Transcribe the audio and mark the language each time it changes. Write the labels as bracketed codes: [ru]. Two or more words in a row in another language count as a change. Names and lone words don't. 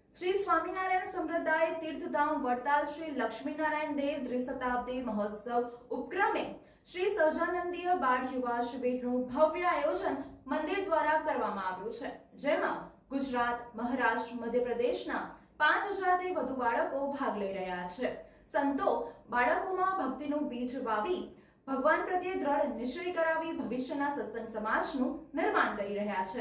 [gu] શ્રી સ્વામીનારાયણ સંપ્રદાય તીર્થધામ વડતાલ શ્રી લક્ષ્મીનારાયણ દેવ ત્રિશતાબ્દી મહોત્સવ ઉપક્રમે શ્રી સહજાનંદીય બાળ યુવા શિબિરનું ભવ્ય આયોજન મંદિર દ્વારા કરવામાં આવ્યું છે, જેમાં ગુજરાત, મહારાષ્ટ્ર, મધ્યપ્રદેશના 5000 થી વધુ બાળકો ભાગ લઈ રહ્યા છે. સંતો બાળકોમાં ભક્તિનું બીજ વાવી ભગવાન પ્રત્યે દૃઢ નિશ્ચય કરાવી ભવિષ્યના સત્સંગ સમાજનું નિર્માણ કરી રહ્યા છે.